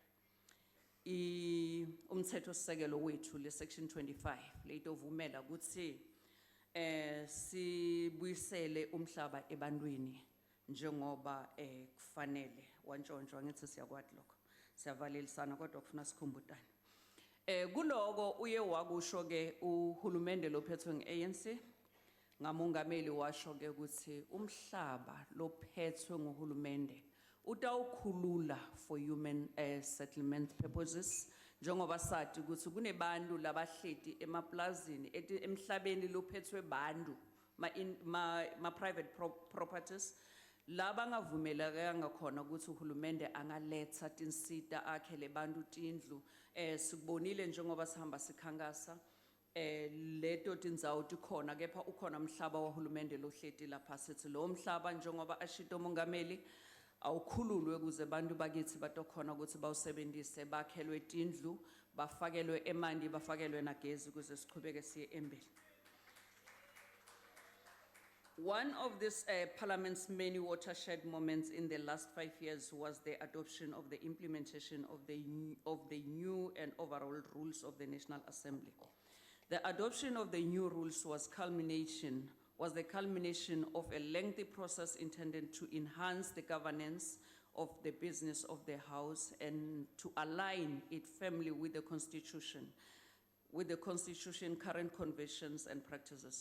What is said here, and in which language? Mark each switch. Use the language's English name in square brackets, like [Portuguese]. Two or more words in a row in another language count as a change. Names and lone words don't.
[Swati] umthetho sisekelo wethu le section 25 leitovumela ukuthi sibuyisele umhlaba ebantwini njengoba kufanele wantshontshwa ngithi siyakwati lokho siyavalelisana kodwa kufuna sikhumbutane. Kuloko uye wakusho ke uhulumende lophethwe ngeANC ngamongameli washo ke ukuthi umhlaba lophethwe ngohulumende utawukhulula [English] for human settlement purposes [Swati] njengoba sathi ukuthi kunebantu labahleti emaplazini emhlabeni lophethwe bantu ma [English] private properties [Swati] laba ngavumelekanga khona ukuthi uhulumende angaletha tinsita akhele bantu tindlu. Sikubonile njengoba sihamba sikhankasa leto tindzawo tikhona kepha ukhona mhlaba wahulumende lohleti lapha sithi lo mhlaba njengoba ashito mongameli awukhululwe kuze bantu bakithi batokhona ukuthi bawusebenzise bakhelwe tindlu bafakelwe emanti bafakelwe nagezi kuze siqhubeke siye embele. [English] One of this Parliament's many watershed moments in the last 5 years was the adoption of the implementation of the new and overall rules of the National Assembly. The adoption of the new rules was the culmination of a lengthy process intended to enhance the governance of the business of the House and to align it firmly with the Constitution, current conventions and practices.